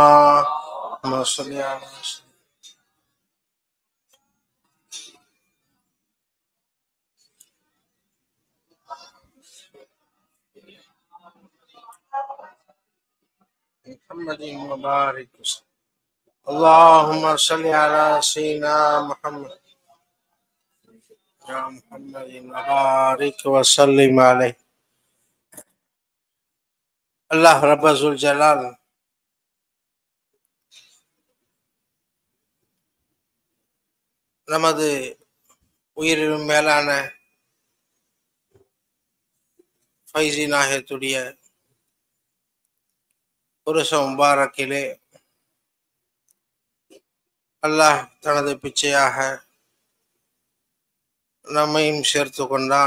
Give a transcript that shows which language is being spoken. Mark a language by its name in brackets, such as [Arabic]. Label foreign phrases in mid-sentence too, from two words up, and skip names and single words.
[Arabic] اللهم صل على محمد وبارك وسلم. اللهم صل على سيدنا محمد يا محمد وبارك وسلم عليه. الله رب الجلال [Tamil] நமது உயிரிலும் மேலான ஃபைசி நாயகத்துடைய புருஷ முபாரக்கிலே அல்லாஹ் தனது பிச்சையாக நம்மையும் சேர்த்து கொண்டான்.